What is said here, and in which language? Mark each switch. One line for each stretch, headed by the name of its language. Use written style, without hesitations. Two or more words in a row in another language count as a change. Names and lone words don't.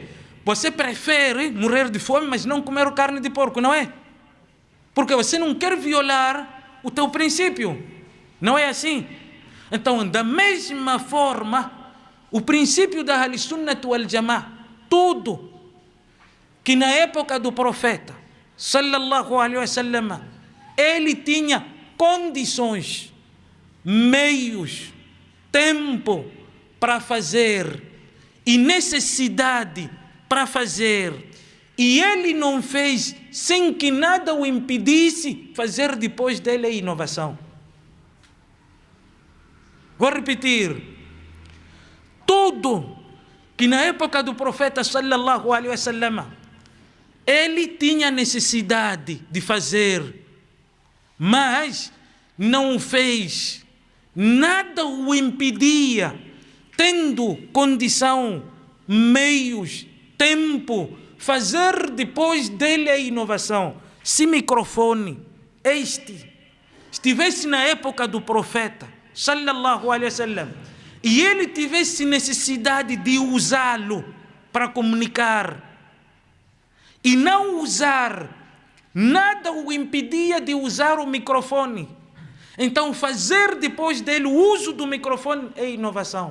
Portuguese: Você prefere morrer de fome, mas não comer carne de porco, não é? Porque você não quer violar o teu princípio. Não é assim? Então, da mesma forma, o princípio da
Arabic: أهل السنة والجماعة,
Portuguese: tudo que na época do profeta,
Arabic: صلى الله عليه وسلم,
Portuguese: ele tinha condições, meios, tempo para fazer e necessidade para fazer, e ele não fez sem que nada o impedisse, fazer depois dele a inovação. Vou repetir, tudo que na época do profeta
Arabic: صلى الله عليه وسلم
Portuguese: ele tinha necessidade de fazer, mas não fez, nada o impedia, tendo condição, meios, tempo, fazer depois dele a inovação. Se microfone estivesse na época do profeta
Arabic: صلى الله عليه وسلم
Portuguese: e ele tivesse necessidade de usá-lo para comunicar e não usar, nada o impedia de usar o microfone. Então fazer depois dele o uso do microfone é inovação.